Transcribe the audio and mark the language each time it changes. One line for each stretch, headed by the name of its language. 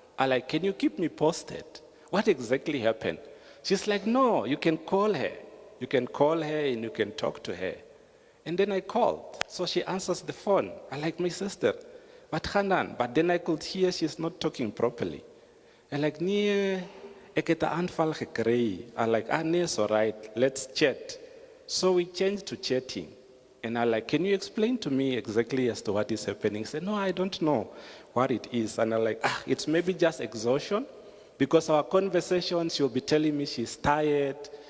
English: I'm like, can you keep me posted? What exactly happened? She's like, no, you can call her. You can call her and you can talk to her. And then I called. So she answers the phone. I'm like, my sister, what Hanan? But then I could hear she's not talking properly. I'm like,
Afrikaans: nee, ek het 'n aanval gekry.
English: I'm like, nee, it's all right. Let's chat. So we changed to chatting. And I'm like, can you explain to me exactly as to what is happening? He said, no, I don't know what it is. And I'm like, it's maybe just exhaustion. Because our conversation, she'll be telling me she's tired.